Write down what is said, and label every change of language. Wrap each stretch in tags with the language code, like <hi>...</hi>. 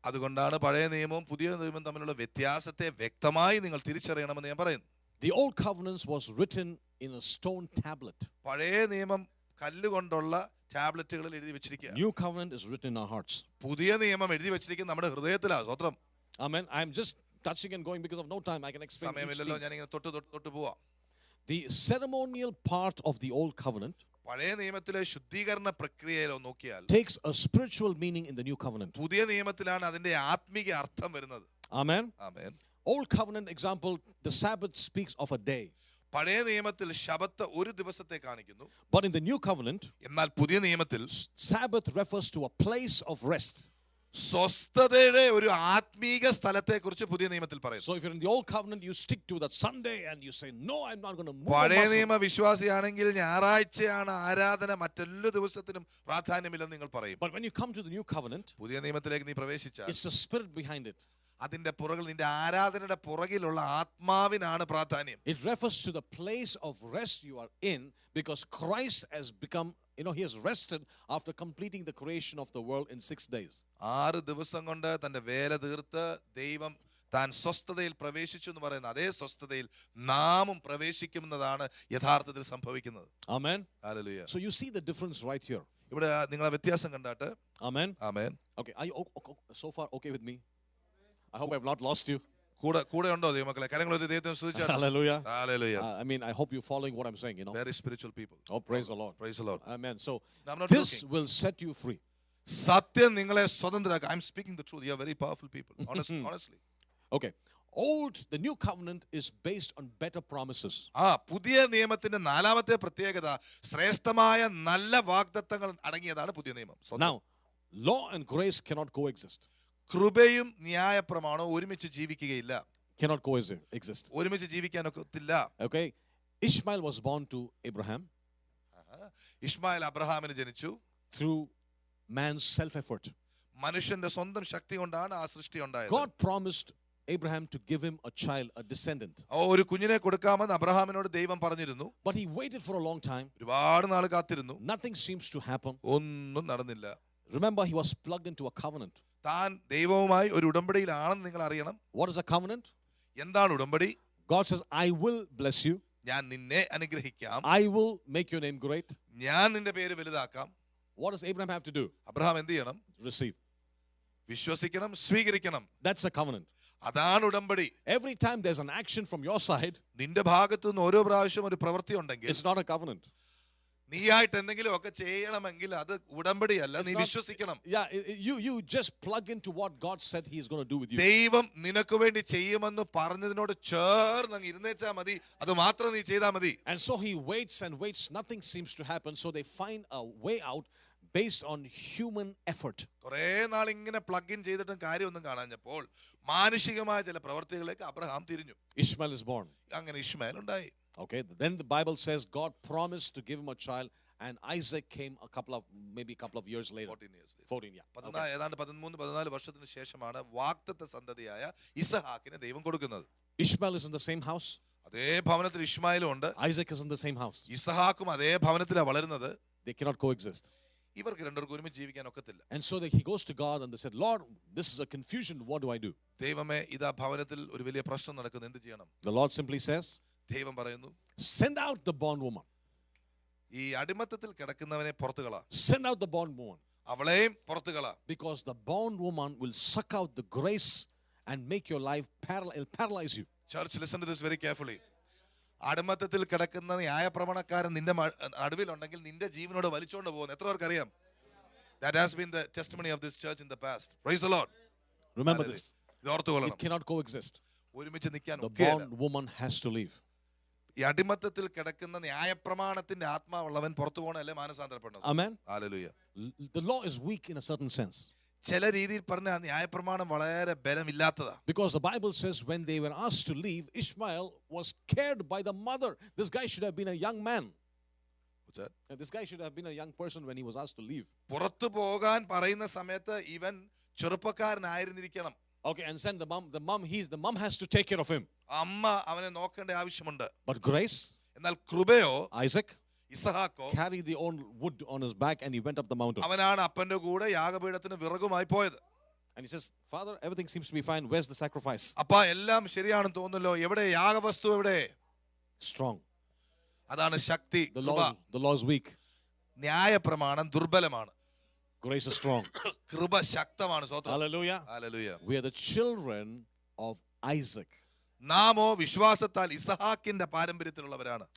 <ml>അതുകൊണ്ടാണ് പഴയ നിയമവും പുതിയ നിയമവും തമ്മിലുള്ള വ്യത്യാസത്തെ വ്യക്തമായി നിങ്ങൾ തിരിച്ചറിയണമെന്ന് ഞാൻ പറയുന്നു.</ml> <en>The old covenants was written in a stone tablet.</en> <ml>പഴയ നിയമം കല്ലുകൊണ്ടുള്ള ടാബ്ലറ്റുകളിൽ എഴുതി വെച്ചിരിക്കുക.</ml> <en>New covenant is written in our hearts.</en> <ml>പുതിയ നിയമം എഴുതി വെച്ചിരിക്കുന്നത് നമ്മുടെ ഹൃദയത്തിലാണ്. സ്വത്രം.</ml> <en>Amen. I'm just touching and going because of no time. I can explain.</en> <ml>സമയമില്ലല്ലോ, ഞാൻ ഇങ്ങനെ തൊട്ട് പോവാം.</ml> <en>The ceremonial part of the old covenant</en> <ml>പഴയ നിയമത്തിലെ ശുദ്ധീകരണ പ്രക്രിയയിലോ നോക്കിയാൽ</ml> <en>takes a spiritual meaning in the new covenant.</en> <ml>പുതിയ നിയമത്തിലാണ് അതിന്റെ ആത്മീക അർത്ഥം വരുന്നത്.</ml> <en>Amen.</en> <ml>Amen.</ml> <en>Old covenant example, the Sabbath speaks of a day.</en> <ml>പഴയ നിയമത്തിൽ ശബത്ത് ഒരു ദിവസത്തെ കാണിക്കുന്നു.</ml> <en>But in the new covenant,</en> <ml>എന്നാൽ പുതിയ നിയമത്തിൽ</ml> <en>Sabbath refers to a place of rest.</en> <ml>സ്വസ്ഥതയുടെ ഒരു ആത്മീക സ്ഥലത്തെ കുറിച്ച് പുതിയ നിയമത്തിൽ പറയുന്നു.</ml> <en>So if you're in the old covenant, you stick to that Sunday and you say, no, I'm not going to move.</en> <ml>പഴയ നിയമ വിശ്വാസിയാണെങ്കിൽ ഞായറാഴ്ചയാണ് ആരാധന, മറ്റെല്ലാ ദിവസത്തിനും പ്രാധാന്യമില്ലെന്ന് നിങ്ങൾ പറയും.</ml> <en>But when you come to the new covenant,</en> <ml>പുതിയ നിയമത്തിലേക്ക് നീ പ്രവേശിച്ചാൽ</ml> <en>it's the spirit behind it.</en> <ml>അതിന്റെ പുറകിൽ, നിന്റെ ആരാധനയുടെ പുറകിലുള്ള ആത്മാവിനാണ് പ്രാധാന്യം.</ml> <en>It refers to the place of rest you are in because Christ has become, he has rested after completing the creation of the world in 6 days.</en> <ml>6 ദിവസം കൊണ്ട് തന്റെ വേല തീർത്ത് ദൈവം താൻ സ്വസ്ഥതയിൽ പ്രവേശിച്ചു എന്ന് പറയുന്ന അതേ സ്വസ്ഥതയിൽ നാമും പ്രവേശിക്കുന്നതാണ് യഥാർത്ഥത്തിൽ സംഭവിക്കുന്നത്.</ml> <en>Amen.</en> <ml>Hallelujah.</ml> <en>So you see the difference right here.</en> <ml>ഇവിടെ നിങ്ങളെ വ്യത്യാസം കണ്ടാട്ട്.</ml> <en>Amen.</en> <ml>Amen.</ml> <en>Okay, are you so far okay with me? I hope I've not lost you.</en> <ml>കൂടെ ഉണ്ടോ ദൈവമക്കളെ? കരങ്ങൾ ഒരു ദൈവത്തെ സ്തുതിച്ചാൽ.</ml> <en>Hallelujah.</en> <ml>Hallelujah.</ml> <en>I mean, I hope you're following what I'm saying, Very spiritual people. Oh, praise the Lord. Praise the Lord. Amen. So I'm not this joking. will set you free.</en> <ml>സത്യം നിങ്ങളെ സ്വതന്ത്രരാക്കും.</ml> <en>I'm speaking the truth. You are very powerful people. Honestly. Okay. The new covenant is based on better promises.</en> <ml>പുതിയ നിയമത്തിന്റെ നാലാമത്തെ പ്രത്യേകത ശ്രേഷ്ഠമായ നല്ല വാഗ്ദത്തങ്ങൾ അടങ്ങിയതാണ് പുതിയ നിയമം.</ml> <en>Now, law and grace cannot coexist.</en> <ml>കൃപയും ന്യായപ്രമാണവും ഒരുമിച്ച് ജീവിക്കുകയില്ല.</ml> <en>Cannot coexist.</en> <ml>ഒരുമിച്ച് ജീവിക്കാനൊക്കത്തില്ല.</ml> <en>Okay. Ishmael was born to Abraham.</en> <ml>ഇശ്മായേൽ അബ്രഹാമിന് ജനിച്ചു.</ml> <en>Through man's self-effort.</en> <ml>മനുഷ്യന്റെ സ്വന്തം ശക്തി കൊണ്ടാണ് ആ സൃഷ്ടി ഉണ്ടായത്.</ml> <en>God promised Abraham to give him a child, a descendant.</en> <ml>ഒരു കുഞ്ഞിനെ കൊടുക്കാമെന്ന് അബ്രഹാമിനോട് ദൈവം പറഞ്ഞിരുന്നു.</ml> <en>But he waited for a long time.</en> <ml>ഒരുപാട് നാൾ കാത്തിരുന്നു.</ml> <en>Nothing seems to happen.</en> <ml>ഒന്നും നടന്നില്ല.</ml> <en>Remember, he was plugged into a covenant.</en> <ml>താൻ ദൈവവുമായി ഒരു ഉടമ്പടിയിലാണെന്ന് നിങ്ങൾ അറിയണം.</ml> <en>What is a covenant?</en> <ml>എന്താണ് ഉടമ്പടി?</ml> <en>God says, I will bless you.</en> <ml>ഞാൻ നിന്നെ അനുഗ്രഹിക്കാം.</ml> <en>I will make your name great.</en> <ml>ഞാൻ നിന്റെ പേര് വലുതാക്കാം.</ml> <en>What does Abraham have to do?</en> <ml>Abraham എന്ത് ചെയ്യണം?</ml> <en>Receive.</en> <ml>വിശ്വസിക്കണം, സ്വീകരിക്കണം.</ml> <en>That's a covenant.</en> <ml>അതാണ് ഉടമ്പടി.</ml> <en>Every time there's an action from your side,</en> <ml>നിന്റെ ഭാഗത്തു നിന്ന് ഓരോ പ്രാവശ്യം ഒരു പ്രവൃത്തി ഉണ്ടെങ്കിൽ</ml> <en>it's not a covenant.</en> <ml>നീയായിട്ട് എന്തെങ്കിലും ഒക്കെ ചെയ്യണമെങ്കിൽ അത് ഉടമ്പടിയല്ല,</ml> <en>It's</en> <ml>നീ</ml> <en>not-</en> <ml>വിശ്വസിക്കണം.</ml> <en>Yeah, you just plug into what God said He is going to do with you.</en> <ml>ദൈവം നിനക്ക് വേണ്ടി ചെയ്യുമെന്ന് പറഞ്ഞതിനോട് ചേർന്ന് അങ്ങ് ഇരുന്നേച്ചാ മതി, അത് മാത്രം നീ ചെയ്താ മതി.</ml> <en>And so he waits and waits. Nothing seems to happen. So they find a way out based on human effort.</en> <ml>കുറെ നാൾ ഇങ്ങനെ പ്ലഗ് ഇൻ ചെയ്തിട്ടും കാര്യമൊന്നും കാണാഞ്ഞപ്പോൾ മാനുഷികമായ ചില പ്രവർത്തികളിലേക്ക് അബ്രഹാം തിരിഞ്ഞു.</ml> <en>Ishmael is born.</en> <ml>അങ്ങനെ ഇശ്മായേൽ ഉണ്ടായി.</ml> <en>Okay, then the Bible says God promised to give him a child, and Isaac came maybe a couple of years later. 14 years. 14, yeah. Okay.</en> <ml>ഏതാണ്ട് 13-14 വർഷത്തിന് ശേഷമാണ് വാഗ്ദത്ത സന്തതിയായ ഇസഹാക്കിനെ ദൈവം കൊടുക്കുന്നത്.</ml> <en>Ishmael is in the same house.</en> <ml>അതേ ഭവനത്തിൽ ഇശ്മായേലും ഉണ്ട്.</ml> <en>Isaac is in the same house.</en> <ml>ഇസഹാക്കും അതേ ഭവനത്തിലാണ് വളരുന്നത്.</ml> <en>They cannot coexist.</en> <ml>ഇവർക്ക് രണ്ടുപേർക്കും ഒരുമിച്ച് ജീവിക്കാൻ ഒക്കത്തില്ല.</ml> <en>And so he goes to God and they said, Lord, this is a confusion. What do I do?</en> <ml>ദൈവമേ, ഇതാ ഭവനത്തിൽ ഒരു വലിയ പ്രശ്നം നടക്കുന്നു, എന്ത് ചെയ്യണം?</ml> <en>The Lord simply says,</en> <ml>ദൈവം പറയുന്നു,</ml> <en>send out the bondwoman.</en> <ml>ഈ അടിമത്തത്തിൽ കിടക്കുന്നവനെ പുറത്തു കളാ,</ml> <en>Send out the bondwoman.</en> <ml>അവളെയും പുറത്തു കളാ.</ml> <en>Because the bondwoman will suck out the grace and make your life paralyze you. Church, listen to this very carefully.</en> <ml>അടിമത്തത്തിൽ കിടക്കുന്ന ന്യായപ്രമാണക്കാരൻ നിന്റെ നടുവിലുണ്ടെങ്കിൽ നിന്റെ ജീവനോട് വലിച്ചുകൊണ്ട് പോകുന്നു. എത്ര പേർക്ക് അറിയാം?</ml> <en>That has been the testimony of this church in the past. Praise the Lord. Remember this.</en> <ml>ഇത് ഓർത്തുകൊള്ളണം.</ml> <en>It cannot coexist.</en> <ml>ഒരുമിച്ച് നിൽക്കാൻ</ml> <en>The</en> <ml>ഒക്കെയില്ല.</ml> <en>bondwoman has to leave.</en> <ml>ഈ അടിമത്തത്തിൽ കിടക്കുന്ന ന്യായപ്രമാണത്തിന്റെ ആത്മാവുള്ളവൻ പുറത്തു പോകണല്ലേ മാനസാന്തരപ്പെടുന്നത്.</ml> <en>Amen.</en> <ml>Hallelujah.</ml> <en>The law is weak in a certain sense.</en> <ml>ചില രീതിയിൽ പറഞ്ഞ ന്യായപ്രമാണം വളരെ ബലമില്ലാത്തതാ.</ml> <en>Because the Bible says when they were asked to leave, Ishmael was scared by the mother. This guy should have been a young man. What's that? And this guy should have been a young person when he was asked to leave.</en> <ml>പുറത്തു പോകാൻ പറയുന്ന സമയത്ത് ഇവൻ ചെറുപ്പക്കാരനായിരുന്നിരിക്കണം.</ml> <en>Okay, and then the mom has to take care of him.</en> <ml>അമ്മ അവനെ നോക്കേണ്ട ആവശ്യമുണ്ട്.</ml> <en>But grace,</en> <ml>എന്നാൽ കൃപയോ</ml> <en>Isaac</en> <ml>ഇസഹാക്കോ</ml> <en>carried the old wood on his back and he went up the mountain.</en> <ml>അവനാണ് അപ്പന്റെ കൂടെ യാഗപീഠത്തിന് വിറകുമായി പോയത്.</ml> <en>And he says, Father, everything seems to be fine. Where's the sacrifice?</en> <ml>അപ്പ എല്ലാം ശരിയാണെന്ന് തോന്നുന്നല്ലോ, എവിടെ യാഗവസ്തു? എവിടെ?</ml> <en>Strong.</en> <ml>അതാണ് ശക്തി.</ml> <en>The law is weak.</en> <ml>ന്യായപ്രമാണം ദുർബലമാണ്.</ml> <en>Grace is strong.</en> <ml>കൃപ ശക്തമാണ്.</ml> <en>Hallelujah.</en> <ml>Hallelujah.</ml> <en>We are the children of Isaac.</en> <ml>നാമോ വിശ്വാസത്താൽ ഇസഹാക്കിന്റെ പാരമ്പര്യത്തിലുള്ളവരാണ്.</ml>